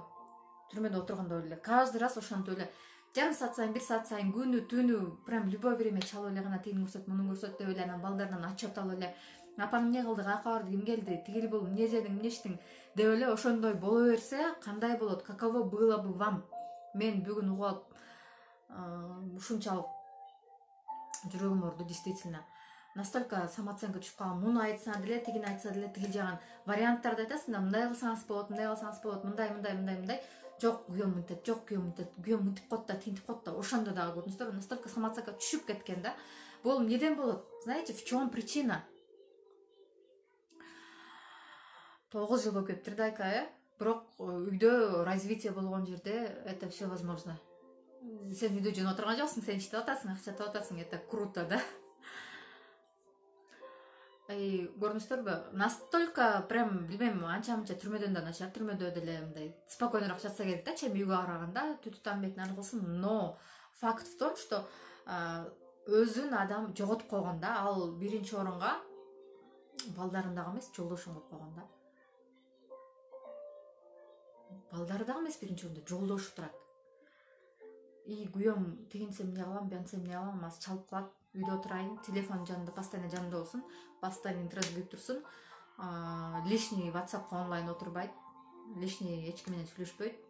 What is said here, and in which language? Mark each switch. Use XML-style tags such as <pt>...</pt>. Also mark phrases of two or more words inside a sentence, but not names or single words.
<ky>Түрмөдө отурганда эле. Каждый раз ошентип эле жарым саат сайын, бир саат сайын, күнү түнү прям</ky> <ru>любой время</ru> <ky>чалып эле гана тигини көрсөт, муну көрсөт деп эле анан балдарынан отчет алып эле апаң эмне кылды, каяка барды, ким келди, тигил бул, эмне жедиң, эмне иштиң деп эле ошондой боло берсе, кандай болот?</ky> <ru>Каково было бы вам?</ru> <ky>Мен бүгүн угуп алып ушунчалык жүрөгүм ооруду, действительно.</ky> <ru>Настолько самооценка</ru> <ky>түшүп калган. Муну айтса деле, тигини айтса деле, тигил жаган варианттарды айтасың да, мындай кылсаңыз болот, мындай. Жок, күйөөм мынтип коет да, тинтип коет да. Ошондо дагы көрдүңүздөр,</ky> <ru>настолько самооценка</ru> <ky>түшүп кеткен да. Бул эмнеден болот?</ky> <ru>Знаете, в чем причина?</ru> <ky>9 жыл болуп кетиптир да, Айка, Бирок үйдө развитие болгон жерде</ky> <ru>это все возможно.</ru> <ky>Сен үйдө жөнөп отурган жоксуң, сен иштеп атасың, акча таап атасың,</ky> <ru>это круто, да.</ru> <ky>Көрдүңүздөрбү?</ky> <ru>Настолько прям</ru> <ky>билбейм, анча түрмөдөн да начар, түрмөдө деле мындай спокойнорук жатса керек да, чейин үйгө караганда, түтү тамбетин аны кылсын.</ky> <ru>Но факт в том, что</ru> <ky>өзүн адам жоготуп койгон да. Ал биринчи орунга балдарын дагы эмес, жолдошун коюп койгон да. Балдары дагы эмес, биринчи орунда жолдошу турат. Күйөөм тигинсе эмне кылам, буянтса эмне кылам, азыр чалып калат, үйдө отурайын, телефон жанында, постоянно жанында болсун, постоянно интернет кирип турсун, лишний WhatsAppка онлайн отурбайт, лишний эч ким менен сүйлөшпөйт.</ky>